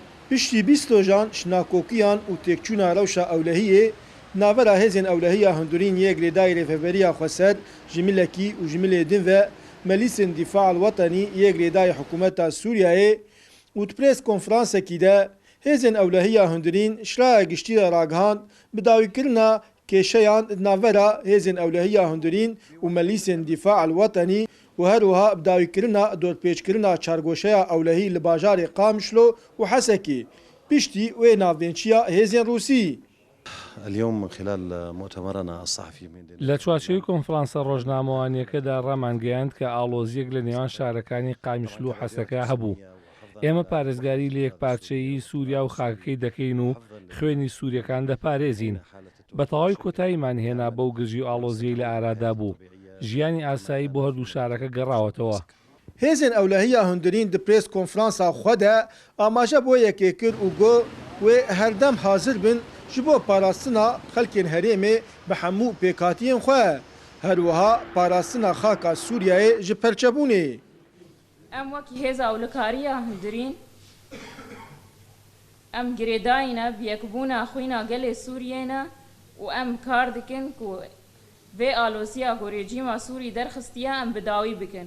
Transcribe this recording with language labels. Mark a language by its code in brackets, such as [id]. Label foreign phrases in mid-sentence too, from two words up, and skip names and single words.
[ku] پشتی 20 روژان شناکۆکیان و تێکچوونا ڕەوشە ئەولەهیە ناڤەرا هێزên ئەولەهیە هەندورین یەک لێدای رێفەبەریya خۆسەر ji milekî û ji milê din ve Melîsên Dîfa al Wetanî yek lêdayê hikûmeta Sûriyayê û di prês konferansekî de hêzên ewlehiya hundirîn şiraya giştî re ragihand bi dawîkirina kêşeyan di navbera hêzên ewlehiya hundirîn û Melîsên Dîfa al Wetanî û her wiha bi dawîkirina dorpêçkirina çargoşeya ewlehî li bajarê Qamişlo û Hesekê piştî wê navbênçiya hêzên Rûsî. [ar] اليوم من خلال مؤتمرنا الصحفي [ckb] لە چوارچێوی کۆنفرانسە ڕۆژنامەوانیەکەدا ڕامانگەیاند کە ئاڵۆزیەک لە نێوان شارەکانی قامیشلو و حەسەکە هەبوو. ئێمە پارێزگاری لە یەکپارچەیی سووریا و خاکەکەی دەکەین و خوێنی سووریەکان دەپارێزین. بە تەواوی کۆتاییمان هێنا بەو گژی و ئاڵۆزیەی لە ئارادا بوو. ژیانی ئاسایی بۆ هەردوو شارەکە گەڕاوەتەوە. [ku] هێزên ewlehiya hundirîn di prês konferansa xwe de amaje bo yekê kir û got wê herdem hazir bin ji bo parastina xelkên herêmê bi hemû pêkhatiyên xwe. Her wiha parastina xaka Sûriyayê ji perçebûnê. Em wekî hêza ewlekariya hundirîn em girêdayîne bi yekbûna xwîna gelê Sûriyê ne û em kar dikin ku vê alosiya ku rejîma Sûrî derxistiye em bi dawî bikin.